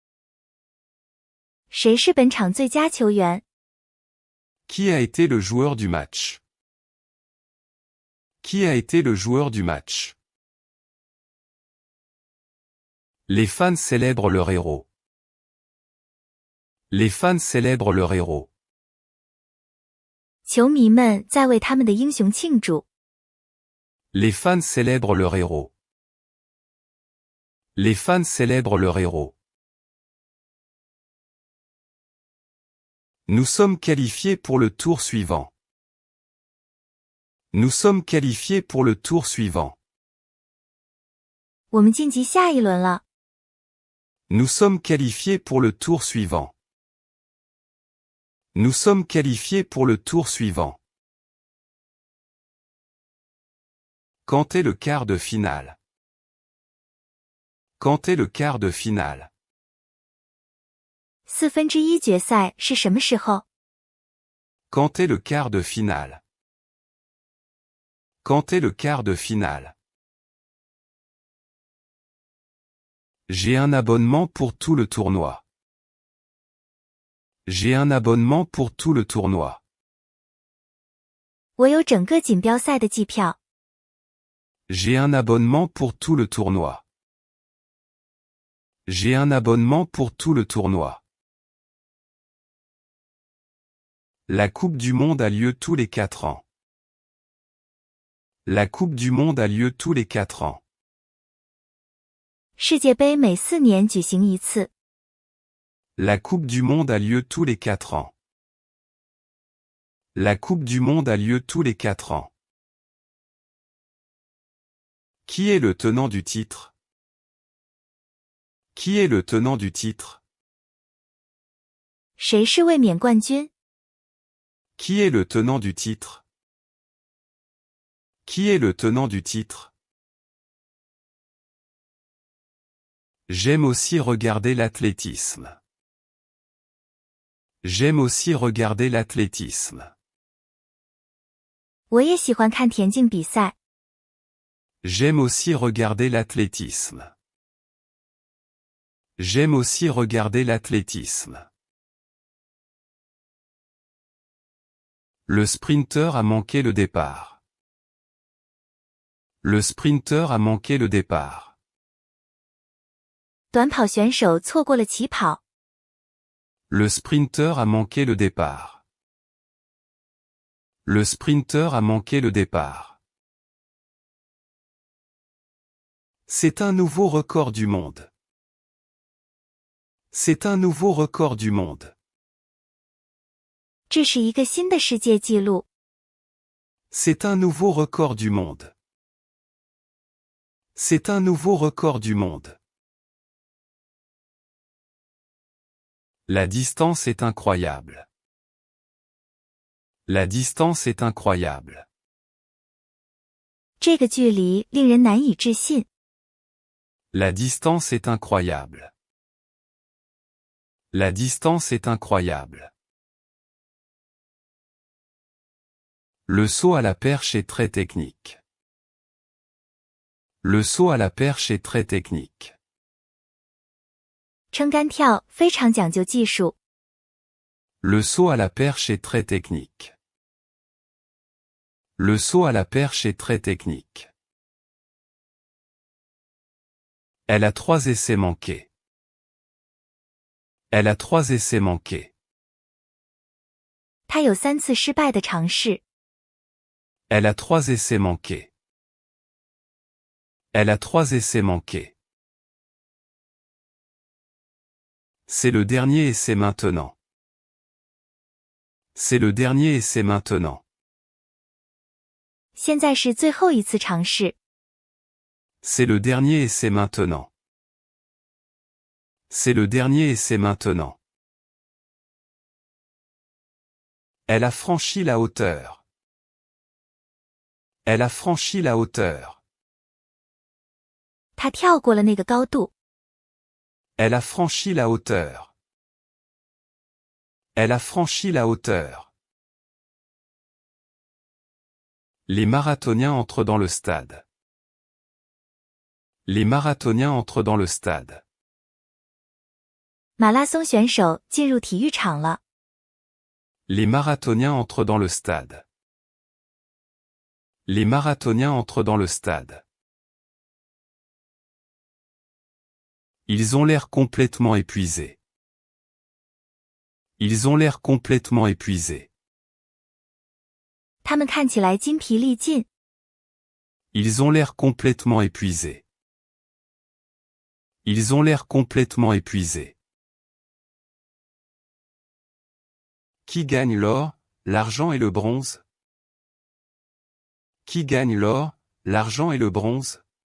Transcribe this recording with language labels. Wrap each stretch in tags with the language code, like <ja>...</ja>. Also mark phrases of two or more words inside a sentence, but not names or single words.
<zh>谁是本场最佳球员？</zh> <fr>Qui a été le joueur du match? Qui a été le joueur du match? Les fans célèbrent leur héros. Les fans célèbrent leur héros.</fr> <zh>球迷们在为他们的英雄庆祝。</zh> <fr>Les fans célèbrent leur héros. Les fans célèbrent leur héros. Nous sommes qualifiés pour le tour suivant. Nous sommes qualifiés pour le tour suivant.</fr> <zh>我们晋级下一轮了。</zh> <fr>Nous sommes qualifiés pour le tour suivant. Nous sommes qualifiés pour le tour suivant. Quand est le quart de finale? Quand est le quart de finale?</fr> <zh>1/4 决赛是什么时候？</zh> <fr>Quand est le quart de finale? Quand est le quart de finale? J'ai un abonnement pour tout le tournoi. J'ai un abonnement pour tout le tournoi.</fr> <zh>我有整个锦标赛的季票。</zh> <fr>J'ai un abonnement pour tout le tournoi. J'ai un abonnement pour tout le tournoi. La Coupe du Monde a lieu tous les 4 ans. La Coupe du Monde a lieu tous les 4 ans.</fr> <zh>世界杯每4年举行一次。</zh> <fr>La Coupe du Monde a lieu tous les 4 ans. La Coupe du Monde a lieu tous les 4 ans. Qui est le tenant du titre? Qui est le tenant du titre?</fr> <zh>谁是卫冕冠军？</zh> <fr>Qui est le tenant du titre? Qui est le tenant du titre? J'aime aussi regarder l'athlétisme. J'aime aussi regarder l'athlétisme.</fr> <zh>我也喜欢看田径比赛。</zh> <fr>J'aime aussi regarder l'athlétisme. J'aime aussi regarder l'athlétisme. Le sprinter a manqué le départ. Le sprinter a manqué le départ.</fr> <zh>短跑选手错过了起跑。</zh> <fr>Le sprinter a manqué le départ. Le sprinter a manqué le départ. C'est un nouveau record du monde. C'est un nouveau record du monde.</fr> <zh>这是一个新的世界纪录。</zh> <fr>C'est un nouveau record du monde. C'est un nouveau record du monde. La distance est incroyable. La distance est incroyable.</fr> <zh>这个距离令人难以置信。</zh> <fr>La distance est incroyable. La distance est incroyable. Le saut à la perche est très technique. Le saut à la perche est très technique.</fr> <zh>撑杆跳非常讲究技术。</zh> <fr>Le saut à la perche est très technique. Le saut à la perche est très technique. Elle a 3 essais manqués. Elle a 3 essais manqués.</fr> <zh>他有3次失败的尝试。</zh> <fr>Elle a 3 essais manqués. Elle a 3 essais manqués. C'est le dernier essai maintenant. C'est le dernier essai maintenant.</fr> <zh>现在是最后一次尝试。</zh> <fr>C'est le dernier essai maintenant. C'est le dernier essai maintenant. Elle a franchi la hauteur. Elle a franchi la hauteur.</fr> <zh>他跳过了那个高度。</zh> <fr>Elle a franchi la hauteur. Elle a franchi la hauteur. Les marathoniens entrent dans le stade. Les marathoniens entrent dans le stade.</fr> <zh>马拉松选手进入体育场了。</zh> <fr>Les marathoniens entrent dans le stade. Les marathoniens entrent dans le stade. Ils ont l'air complètement épuisés. Ils ont l'air complètement épuisés.</fr> <zh>他们看起来筋疲力尽。</zh> <fr>Ils ont l'air complètement épuisés. Ils ont l'air complètement épuisés. Qui gagne l'or, l'argent et le bronze? Qui gagne l'or, l'argent et le bronze?</fr>